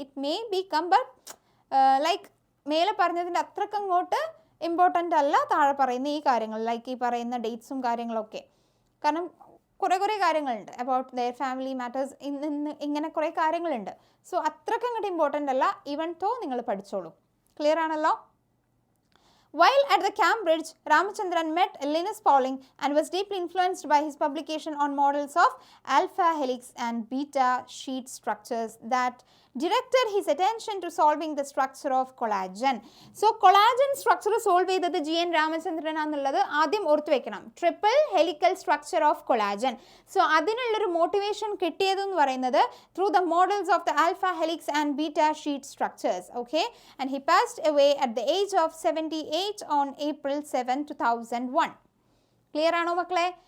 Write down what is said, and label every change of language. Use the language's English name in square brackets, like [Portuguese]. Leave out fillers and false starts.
[English] it may be come, [Malayalam] but മേലെ പറഞ്ഞതിൻ്റെ അത്രക്കങ്ങോട്ട് important അല്ല താഴെ പറയുന്ന ഈ കാര്യങ്ങൾ, ഈ പറയുന്ന ഡേറ്റ്സും കാര്യങ്ങളൊക്കെ. കാരണം കുറേ കാര്യങ്ങളുണ്ട് [English] about their family matters, [Malayalam] ഇങ്ങനെ കുറേ കാര്യങ്ങളുണ്ട്. സോ അത്രക്കങ്ങോട്ട് ഇമ്പോർട്ടൻ്റ് അല്ല, ഈവൻ തോ നിങ്ങൾ പഠിച്ചോളൂ. ക്ലിയർ ആണല്ലോ? [English] While at the Cambridge, Ramachandran met Linus Pauling and was deeply influenced by his publication on models of alpha helix and beta sheet structures that directed his attention to solving the structure of collagen. So, collagen structure solve ചെയ്തത് G.N. [Malayalam] Ramachandran ആണെന്നുള്ളത് ആദ്യം ഓർത്തു വെക്കണം. Triple helical structure of collagen. So അതിനുള്ളൊരു motivation കിട്ടിയതെന്ന് പറയുന്നത് [English] Through the models of the alpha helix and beta sheet structures. Okay, and he passed away at the age of 78 on April 7, 2001. [Malayalam] Clear ആണോ മക്കളെ?